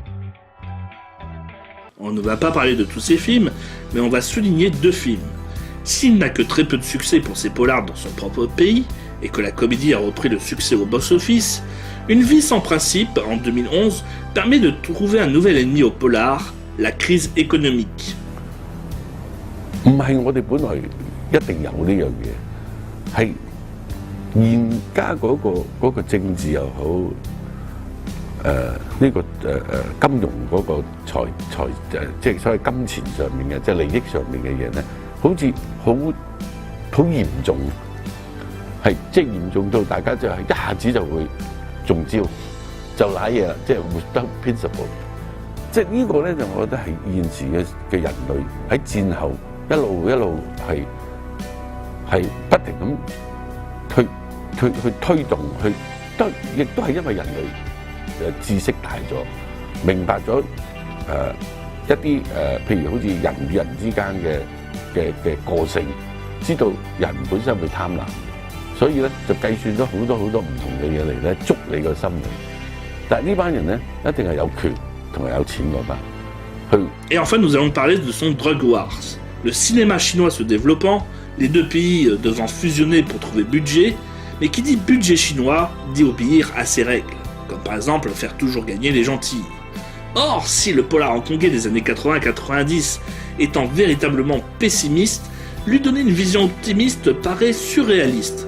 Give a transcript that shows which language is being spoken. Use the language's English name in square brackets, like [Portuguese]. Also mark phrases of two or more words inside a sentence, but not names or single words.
[French] On ne va pas parler de tous ces films, mais on va souligner 2 films. S'il n'a que très peu de succès pour ses polars dans son propre pays, et que la comédie a repris le succès au box-office, Une vie sans principe, en 2011, permet de trouver un nouvel ennemi au polar, la crise économique. [Cantonese] 唔係我哋本來一定有呢樣嘢，係現家嗰個政治又好，金融嗰個即係所謂金錢上面嘅，即係利益上面嘅嘢咧，好似好嚴重，係即係嚴重到大家就係一下子就會中招，就賴嘢啦，即係 [English] without principle。 [Cantonese] 即係呢個咧就我覺得係現時嘅人類喺戰後一路係不停咁推動，亦都係因為人類知識大咗，明白咗一啲譬如好似人與人之間嘅個性，知道人本身會貪婪，所以咧就計算咗好多唔同嘅嘢嚟咧捉你個心理。但係呢班人咧一定係有權同埋有錢嗰班。 [French] Et enfin, nous allons parler de son Drug Wars. Le cinéma chinois se développant, les deux pays devant fusionner pour trouver budget, mais qui dit budget chinois dit obéir à ses règles, comme par exemple faire toujours gagner les gentils. Or, si le polar hongkongais des années 80-90 étant véritablement pessimiste, lui donner une vision optimiste paraît surréaliste.